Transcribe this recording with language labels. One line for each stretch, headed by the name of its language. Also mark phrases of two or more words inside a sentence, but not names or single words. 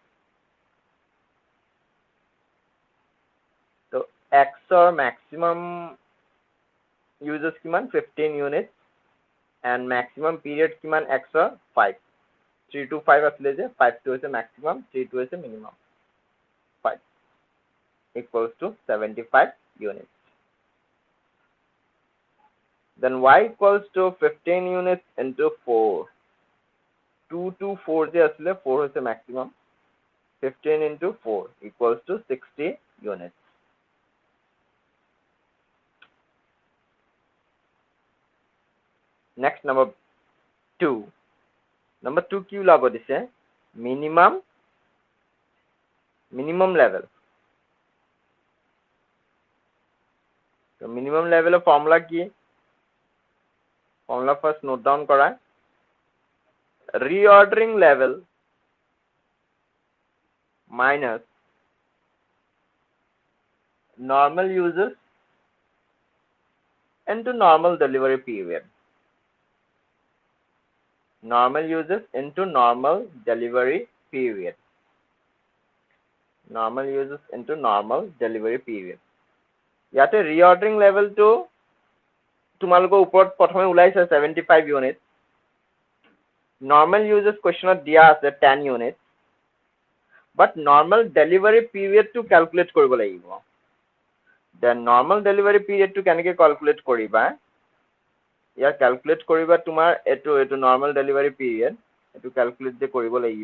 Assamese: তো এক্সৰ
English: maximum uses
Assamese: কিমান 15
English: unit and maximum period
Assamese: কিমান এক্সৰ 5,
English: 3 to 5
Assamese: আছিলে যে 5টো হৈছে মেক্সিমাম, 3টো হৈছে মিনিমাম,
English: 5 equals to 75 units. Then y equals to 15 units into 4.
Assamese: 2 to 4 যে আছিলে 4 হৈছে maximum,
English: 15 into 4 equals to 60 units. Next number 2.
Assamese: Number 2 কি ওলাব দিছে,
English: minimum level.
Assamese: তো
English: minimum level
Assamese: ফৰ্মুলা কি,
English: formula first note down
Assamese: কৰা।
English: reordering level minus normal uses into normal delivery period. Normal uses into normal delivery period. Normal uses into normal delivery period.
Assamese: ইয়াতে
English: reordering level
Assamese: তোমালোকৰ ওপৰত প্ৰথমে ওলাইছে 75 ইউনিট।
English: normal uses question
Assamese: দিয়া আছে 10
English: unit, but normal delivery period
Assamese: কেলকুলেট কৰিব লাগিব।
English: then normal delivery period
Assamese: কেনেকৈ কেলকুলেট কৰিবা, ইয়াৰ কেলকুলেট কৰিবা তোমাৰ এইটো
English: normal delivery period,
Assamese: এইটো কেলকুলেট যে কৰিব লাগিব।